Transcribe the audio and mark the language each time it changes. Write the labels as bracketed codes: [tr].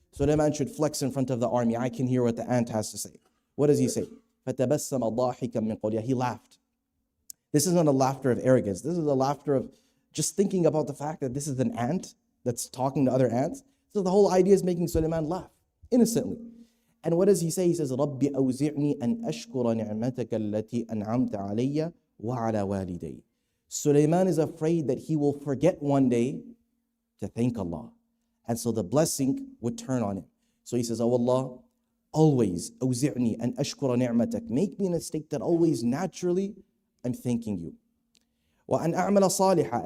[en] Sulaiman should flex in front of the army. I can hear what the ant has to say. What does he say? [ar] فَتَبَسَّمَ ضَاحِكًا مِّن قَوْلِهَا. [en] He laughed. This isn't a laughter of arrogance. This is a laughter of just thinking about the fact that this is an ant that's talking to other ants. So the whole idea is making Sulaiman laugh innocently. And what does he say? He says, [ar] رَبِّ أَوْزِعْنِي أَنْ أَشْكُرَ نِعْمَتَكَ الَّتِي أَنْعَمْتَ عَلَيَّ وَعَلَى وَالِدَيَّ. [en] Sulaiman is afraid that he will forget one day to thank Allah. And so the blessing would turn on him. So he says, oh Allah, always, [ar] أَوْزِعْنِي أَنْ أَشْكُرَ نِعْمَتَكَ. [en] Make me in a state that always naturally I'm thanking you. [ar] وَأَنْ أَعْمَلَ صَالِحًا.